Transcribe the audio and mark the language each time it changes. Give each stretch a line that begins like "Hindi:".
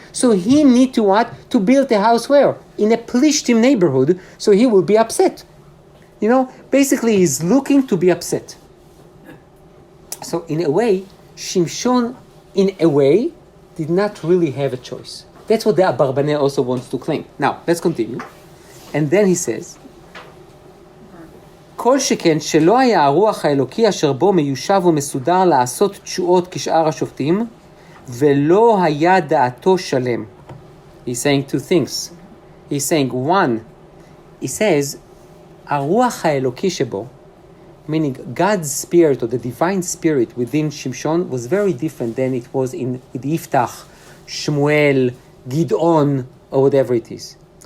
English: So he need to what? To build a house where? In a Plishtim neighborhood, so he will be upset. Basically he's looking to be upset. So in a way, Shimshon, in a way, did not really have a choice. That's what the Abarbanel also wants to claim. Now, let's continue. And then he says,
Hebrew: כל שכן שלא היה הרוח האלוקי אשר בו מיושב ומסודר לעשות תשועות כשאר השופטים, ולא היה דעתו שלם.
English: He's saying two things. He's saying one, he says,
Hebrew: הרוח האלוקי שבו,
English: meaning God's spirit or the divine spirit within Shimshon was very different than it was in Yiftach, Shmuel, Gidon, or whatever it is.